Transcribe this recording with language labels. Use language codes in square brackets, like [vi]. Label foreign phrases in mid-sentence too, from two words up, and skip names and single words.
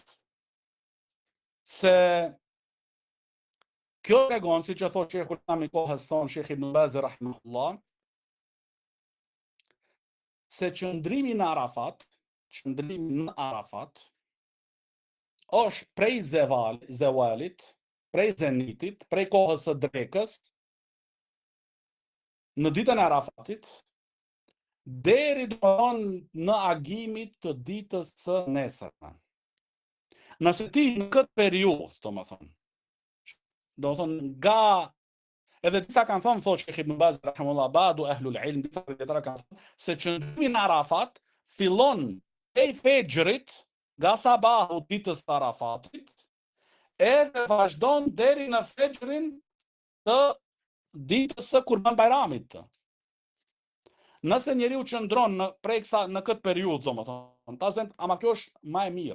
[sq] Se kjo tregon, siç e thotë Sheikhul Islam I kohës son, Sheikh Ibn Baz rahimahullah, se qëndrimi në Arafat është prej zewalit, prej zenitit, prej kohës së drekës, në ditën e Arafatit, deri në agimit të ditës së nesërme. Nëse ti në këtë periudhë, domethënë nga edhe disa kanë thënë, thotë Sheikh Ibn Baz rahimahullah, [ar] بعض أهل العلم, [sq] disa dietarë kanë thënë se qëndrimi në Arafat fillon prej fexhrit, nga sabahu ditës së Arafatit, edhe vazhdon deri në fexhrin të ditës së Kurban Bayramit. Nëse njeriu qëndron në këtë periudhë, domethënë, tazent, ama kjo është më e mira.